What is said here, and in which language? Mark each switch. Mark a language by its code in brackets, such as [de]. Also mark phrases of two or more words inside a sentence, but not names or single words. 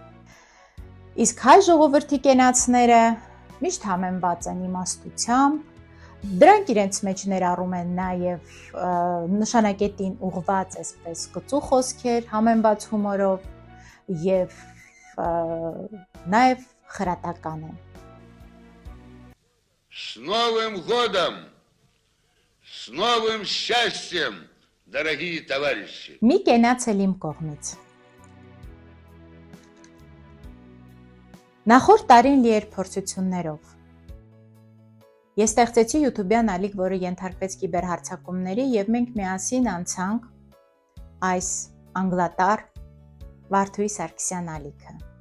[hy] Իսկ հայ ժողովրդի կենացները միշտ համեմված են իմաստությամբ, Դրանք իրենց մեջ ներառում են նաև նշանակետին ուղղված այսպես կծու խոսքեր համեմված հումորով եւ նաև խրատական են։ [ru] С Новым годом! С новым счастьем, дорогие товарищи! [hy] Մի կենացել իմ կողմից։ Նախորդ տարին լի էր փորձություններով։ Ես ստեղծեցի YouTube-յան ալիք, որը ենթարկվեց կիբերհարձակումների եւ մենք միասին անցանք այս անգլատար Վարդուհի Սարգսյան ալիքը։